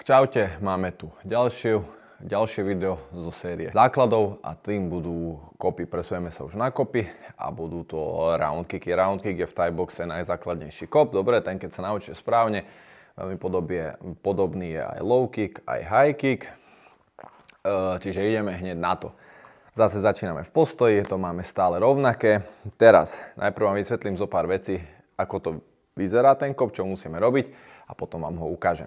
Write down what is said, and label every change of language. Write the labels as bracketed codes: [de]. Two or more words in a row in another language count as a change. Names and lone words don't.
[sk] Čaute, máme tu ďalšie video zo série základov a tým budú kopy. Presujeme sa už na kopy a budú to [en] round kicky. Round kick [sk] je v [en] Thai boxe [sk] najzákladnejší kop. Dobre, ten keď sa naučíte správne, veľmi podobný je aj [en] low kick, [sk] aj [en] high kick. [sk] Čiže ideme hneď na to. Zase začíname v postoji, to máme stále rovnaké. Teraz najprv vám vysvetlím zo pár vecí, ako to vyzerá ten kop, čo musíme robiť a potom vám ho ukážem.